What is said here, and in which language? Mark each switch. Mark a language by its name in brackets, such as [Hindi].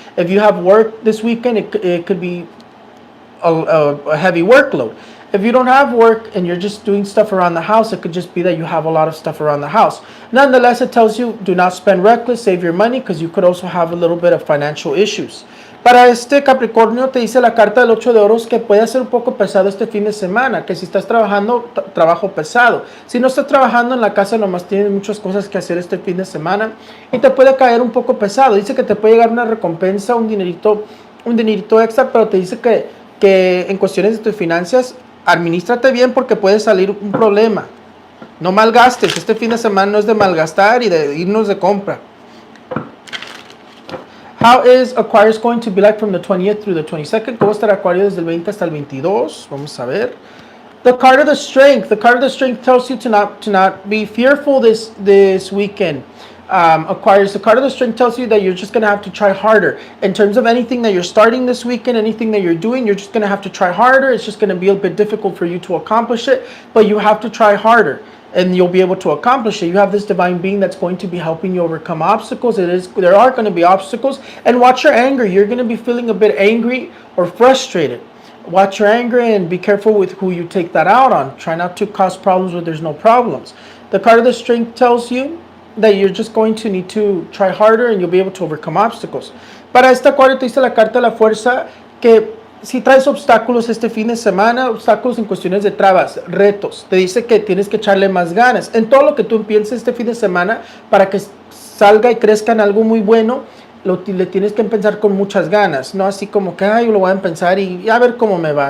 [English] If you have work this weekend, it could be a heavy workload. If you don't have work and you're just doing stuff around the house, it could just be that you have a lot of stuff around the house. Nonetheless, it tells you do not spend reckless, save your money, because you could also have a little bit of financial issues. [Spanish] Para este Capricornio te dice la carta del 8 de oros que puede ser un poco pesado este fin de semana, que si estás trabajando, trabajo pesado. Si no estás trabajando en la casa, nomás tienes muchas cosas que hacer este fin de semana y te puede caer un poco pesado. Dice que te puede llegar una recompensa, un dinerito extra, pero te dice que en cuestiones de tus finanzas, administrate bien porque puede salir un problema. No malgastes, este fin de semana no es de malgastar y de irnos de compra. [English] How is Aquarius going to be like from the 20th through the 22nd? [Spanish] ¿Cómo estará Acuario desde el 20 hasta el 22? Vamos a ver. [English] The card of the strength. The card of the strength tells you to not be fearful this weekend. Aquarius, the card of the strength tells you that you're just going to have to try harder. In terms of anything that you're starting this weekend, anything that you're doing, you're just going to have to try harder. It's just going to be a bit difficult for you to accomplish it, but you have to try harder. And you'll be able to accomplish it. You have this divine being that's going to be helping you overcome obstacles. There are going to be obstacles. And watch your anger. You're going to be feeling a bit angry or frustrated. Watch your anger and be careful with who you take that out on. Try not to cause problems where there's no problems. The card of the strength tells you that you're just going to need to try harder and you'll be able to overcome obstacles. [Spanish] Para este Acuario te dice la carta de la fuerza que si traes obstáculos este fin de semana, obstáculos en cuestiones de trabas, retos, te dice que tienes que echarle más ganas en todo lo que tú empieces este fin de semana para que salga y crezca en algo muy bueno. Le tienes que empezar con muchas ganas, no así como que ay, lo voy a empezar y a ver cómo me va.